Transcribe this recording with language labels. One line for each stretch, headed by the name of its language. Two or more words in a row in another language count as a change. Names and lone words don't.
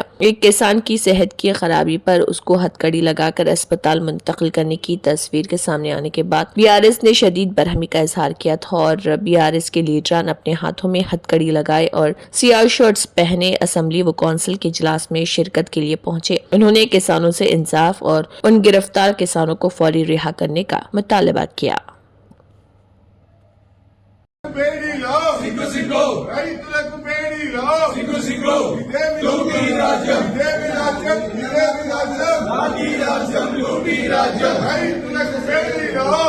Urdu: ایک کسان کی صحت کی خرابی پر اس کو ہتھ کڑی لگا کر اسپتال منتقل کرنے کی تصویر کے سامنے آنے کے بعد BRS نے شدید برہمی کا اظہار کیا تھا اور BRS کے لیڈران اپنے ہاتھوں میں ہتھ کڑی لگائے اور سیاہ شرٹس پہنے اسمبلی و کونسل کے اجلاس میں شرکت کے لیے پہنچے۔ انہوں نے کسانوں سے انصاف اور ان گرفتار کسانوں کو فوری رہا کرنے کا مطالبہ کیا۔
Telugu: రైతులకు బేడీలో లూటీ రాజ్యం లాఠీ రాజ్యం లూటీ రాజ్యం రైతులకు బేడీలో